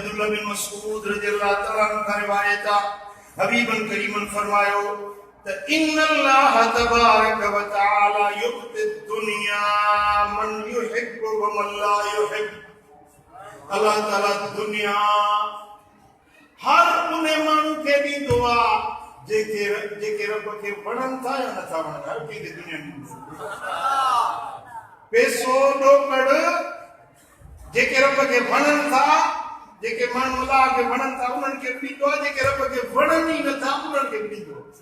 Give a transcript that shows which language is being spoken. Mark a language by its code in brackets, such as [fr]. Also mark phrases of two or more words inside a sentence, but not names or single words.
[sd] बिन मसऊद [ar] رضي الله تعالى عنه [sd] का रिवायत आहे हबीबन करीमन फरमायो त [ar] إن الله تبارك وتعالى يعطي الدنيا من يحب ومن لا يحب [sd] अल्लाह ताला दुनिया हर उन माण्हू खे ॾींदो आहे जेके रब खे वणनि था या नथा वणनि हर कंहिंखे दुनिया ॾींदो पैसो ॾोकड़ जेके रब खे वणनि था जेके माण्हू अलाह खे वणनि था उन्हनि खे ॾींदो आहे जेके रब खे वणनि ई नथा उन्हनि खे ॾींदो